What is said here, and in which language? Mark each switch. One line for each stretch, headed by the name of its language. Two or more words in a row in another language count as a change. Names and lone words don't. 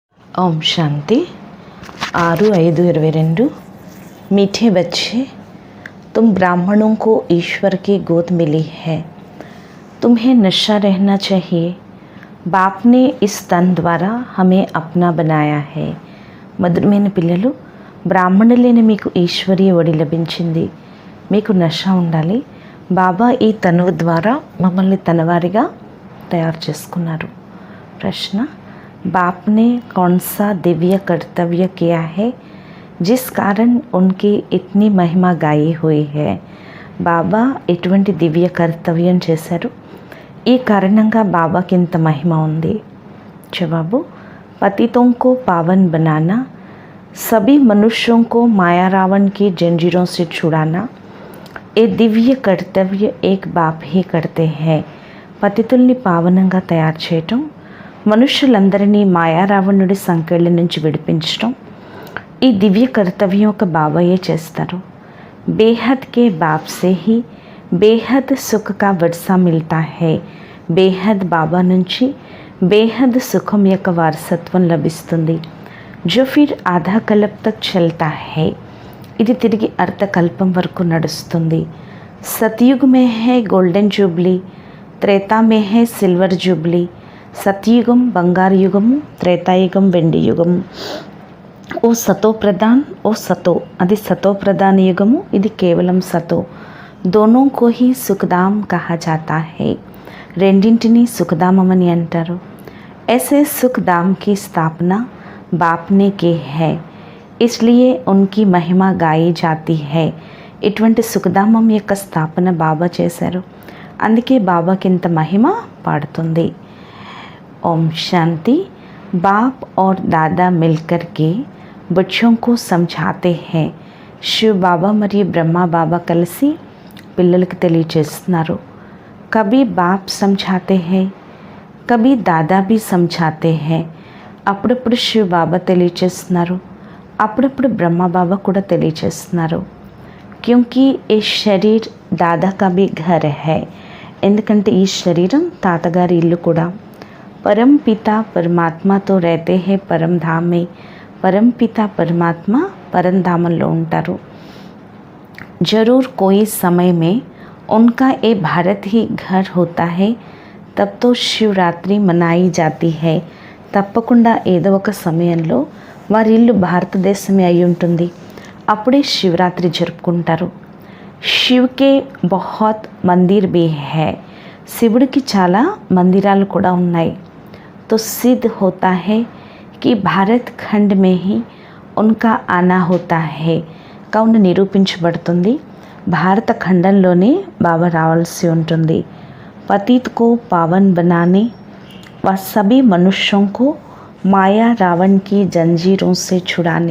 Hindi: ओम शांति 6/5/22। मीठे बच्चे, तुम ब्राह्मणों को ईश्वर की गोद मिली है। तुम्हें नशा रहना चाहिए। बाप ने इस तन द्वारा हमें अपना बनाया है।
Telugu: మధురమైన పిల్లలు, బ్రాహ్మణులైన మీకు ఈశ్వరీయ ఒడి లభించింది. మీకు నష ఉండాలి. బాబా ఈ తనువు ద్వారా మమ్మల్ని తనవారిగా తయారు చేసుకున్నారు.
Hindi: ప్రశ్న, बाप ने कौन सा दिव्य कर्तव्य किया है जिस कारण उनकी इतनी महिमा गाई हुई है?
Telugu: బాబా ఎటువంటి దివ్య కర్తవ్యం చేశారు? ఈ కారణంగా బాబాకి ఇంత మహిమ ఉంది. జవాబు,
Hindi: पतितों को पावन बनाना, सभी मनुष्यों को माया रावण की जंजीरों से छुड़ाना, ये दिव्य कर्तव्य एक बाप ही करते हैं.
Telugu: పతితుల్ని పావనంగా తయారు చేయటం, మనుష్యులందరినీ మాయారావణుడి సంకెళ్ళ నుంచి విడిపించడం, ఈ దివ్య కర్తవ్యం ఒక బాబాయే చేస్తారు.
Hindi: बेहद के बाप से ही बेहद सुख का वर्सा मिलता है.
Telugu: బేహద్ బాబా నుంచి బేహద్ సుఖం యొక్క వారసత్వం లభిస్తుంది.
Hindi: जो फिर आधा कल्प तक चलता है.
Telugu: ఇది తిరిగి అర్ధకల్పం వరకు నడుస్తుంది.
Hindi: सतयुग में है
English: golden jubilee,
Hindi: त्रेता में है
English: silver jubilee.
Telugu: సత్యుగం బంగారు యుగము, త్రేతాయుగం వెండి యుగము. ఓ సతో ప్రధాన్, ఓ సతో, అది సతో ప్రధాన యుగము, ఇది కేవలం సతో.
Hindi: दोनों को ही सुखधाम कहा जाता है.
Telugu: రెండింటినీ సుఖధామమని అంటారు.
Hindi: ऐसे सुखधाम की स्थापना बाप ने की है, इसलिए उनकी महिमा गाई जाती है.
Telugu: ఇటువంటి సుఖధామం యొక్క స్థాపన బాబా చేశారు, అందుకే బాబాకి ఇంత మహిమ పాడుతుంది.
Hindi: ओम शांति. बाप और दादा मिलकर के बच्चों को समझाते हैं.
Telugu: శివ్ బాబా మరియు బ్రహ్మ బాబా కలిసి పిల్లలకి తెలియచేస్తున్నారు.
Hindi: कभी बाप समझाते हैं, कभी दादा भी समझाते हैं.
Telugu: అప్పుడప్పుడు శివ్ బాబా తెలియచేస్తున్నారు, అప్పుడప్పుడు బ్రహ్మ బాబా కూడా తెలియచేస్తున్నారు.
Hindi: क्योंकि ये शरीर दादा का भी घर है.
Telugu: ఎందుకంటే ఈ శరీరం తాతగారి ఇల్లు కూడా.
Hindi: परम पिता परमात्मा तो रहते हैं परम धाम में.
Telugu: పరమ పితా పరమాత్మ పరమ ధామంలో ఉంటారు.
Hindi: जरूर कोई समय में उनका ये भारत ही घर होता है, तब तो शिवरात्रि मनाई जाती है.
Telugu: తప్పకుండా ఏదో ఒక సమయంలో వారి ఇల్లు భారతదేశమే అయి ఉంటుంది, అప్పుడే శివరాత్రి జరుపుకుంటారు.
Hindi: शिवके बहुत मंदिर भी है.
Telugu: శివుడికి చాలా మందిరాలు కూడా ఉన్నాయి.
Hindi: तो सिद्ध होता है कि भारत खंड में ही उनका आना होता है.
Telugu: కావున నిరూపించబడుతుంది, భారత ఖండంలోనే బాబా రావాల్సి ఉంటుంది.
Hindi: पतित को पावन बनाने व सभी मनुष्यों को మాయా రావణ్ की जंजीरों से छुड़ाने.